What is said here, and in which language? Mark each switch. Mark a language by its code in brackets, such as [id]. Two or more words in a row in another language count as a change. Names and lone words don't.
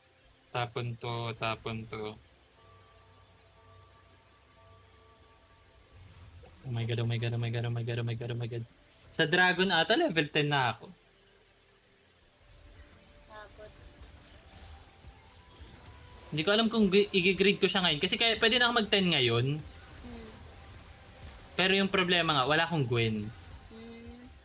[tl] Tapon to, tapon to. [en] Oh my God, oh my God, oh my God, oh my God, oh my God, oh my God. [tl] Sa Dragon ata, level 10 na ako. Pagod. Hindi ko alam kung i-grade ko siya ngayon. Kasi kaya, pwede na ako mag-10 ngayon. Hmm. Pero yung problema nga, wala akong Gwen. Hmm.